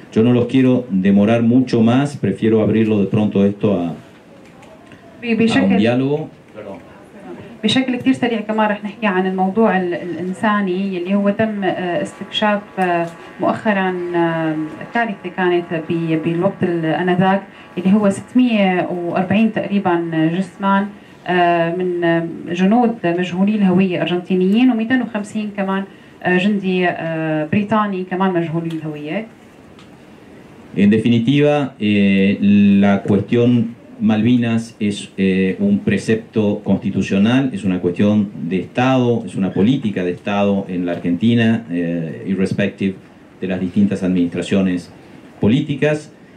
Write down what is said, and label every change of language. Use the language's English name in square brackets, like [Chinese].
[Spanish] Yo no los quiero demorar mucho más, prefiero abrirlo de pronto esto a un diálogo. [Arabic] بشكل كتير سريع كمان رح نحكي عن الموضوع الإنساني اللي هو تم استكشاف مؤخرا كارثة كانت بالوقت آنذاك اللي هو 640 تقريبا جثمان من جنود مجهولي الهوية أرجنتينيين و250 كمان جندي بريطاني كمان مجهولي الهوية. [Spanish] En definitiva, la cuestión Malvinas es un precepto constitucional, es una cuestión de Estado, es una política de Estado en la Argentina, [English] irrespective [Spanish] de las distintas administraciones políticas.